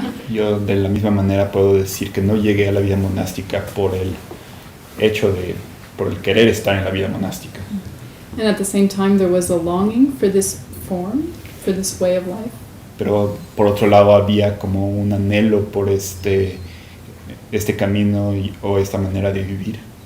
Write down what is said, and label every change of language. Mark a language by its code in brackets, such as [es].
[es] Yo de la misma manera puedo decir que no llegué a la vida monástica por el querer estar en la vida monástica. [en] And at the same time, there was a longing for this form, for this way of life. [es] Pero por otro lado había como un anhelo por este camino o esta manera de vivir.